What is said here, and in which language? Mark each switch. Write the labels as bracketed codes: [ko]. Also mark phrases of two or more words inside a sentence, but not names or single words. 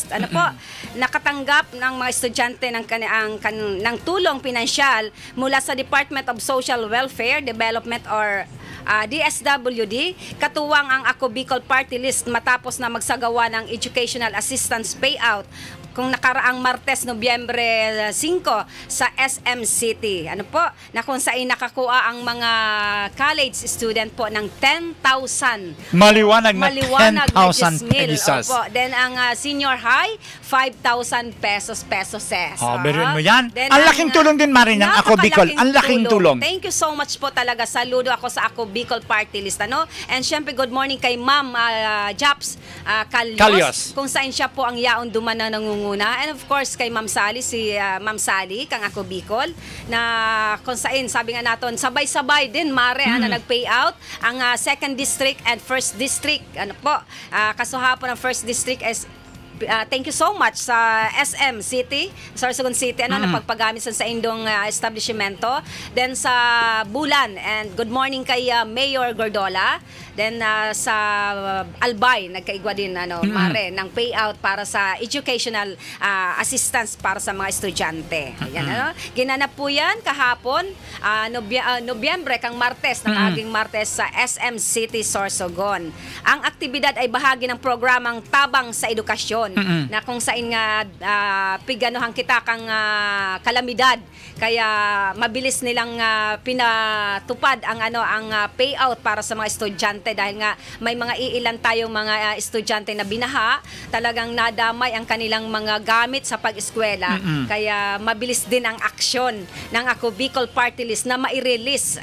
[tl] Nakatanggap ng mga estudyante ng tulong pinansyal mula sa Department of Social Welfare Development or DSWD, katuwang ang Ako Bicol Party List matapos na magsagawa ng [en] educational assistance payout [tl] kung nakaraang Martes, Nobyembre 5 sa SM City. Na kung saan nakakuha ang mga [en] college student [tl] po ng 10,000. Maliwanag na 10,000 pesos. Then ang senior high, 5,000 pesos. Berin mo yan. Ang laking tulong din, Marin, ng Ako Bicol. Ang laking tulong. [en] Thank you so much po talaga. [tl] Saludo ako sa Ako Bicol Party List. And syempre, [en] good morning [tl] kay Ma'am Japs Calyos, kung saan siya po ang yaon duman na nangunguna. [en] And of course, [tl] kay Ma'am Sally, Ma'am Sally, kang Ako Bicol, na kung saan, sabi nga natin, sabay-sabay din, Mare, na nag-pay out ang 2nd District and 1st District. Kasuhapon ng 1st District is [en] thank you so much [tl] sa SM City, Sorsogon City, napagpagamit sa indong establishmento. Then sa Bulan, [en] and good morning [tl] kay Mayor Gordola. [bik] Then sa Albay, nagkaigwa din Mare, ng payout para sa [en] educational assistance [bik] para sa mga estudyante. [tl] Ayan, ginanap po yan kahapon, Nobyembre, kang Martes, nakaging Martes sa SM City, Sorsogon. Ang aktibidad ay bahagi ng programang Tabang sa Edukasyon, na kung saan nga piganohan kita kang kalamidad, kaya mabilis nilang pinatupad ang payout para sa mga estudyante dahil nga may mga iilan tayong mga estudyante na binaha, talagang nadamay ang kanilang mga gamit sa pag-eskwela, kaya mabilis din ang aksyon ng Ako Bicol Party List na mai-release.